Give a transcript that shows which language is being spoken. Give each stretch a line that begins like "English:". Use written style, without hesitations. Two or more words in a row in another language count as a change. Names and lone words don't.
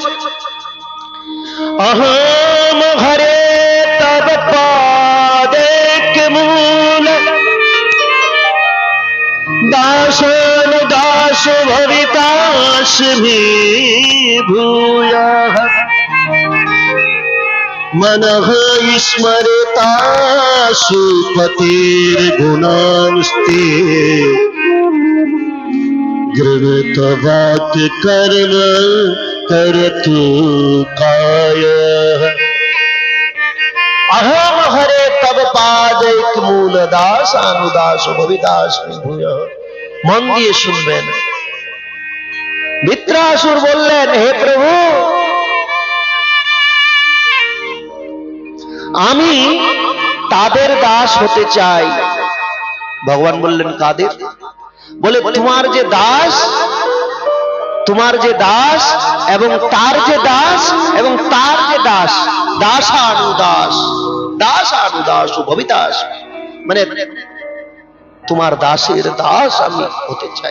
Sanskrit: অহম হরে তব পাদেক মূল দাসন দাস ভবিতাস্মি ভূয়ঃ मनः स्मरतासु पतिर्गुणांस्ते गृहीतवाक् कर्म करतु कायः। अहम हरे तब पादैक मूल दासानुदास भवितास्मि भूयः।
Bangla: मन দিয়ে শুনবেন। বৃত্রাসুর বললেন, হে প্রভু, আমি তাদের দাস হতে চাই। ভগবান বললেন, কাদের? বলে, তোমার যে দাস, তোমার যে দাস এবং তার যে দাস এবং তার যে দাস,
Sanskrit: দাসানুদাস, দাসানুদাস ভবিতাস,
Bangla: মানে তোমার দাসের দাস আমি হতে চাই।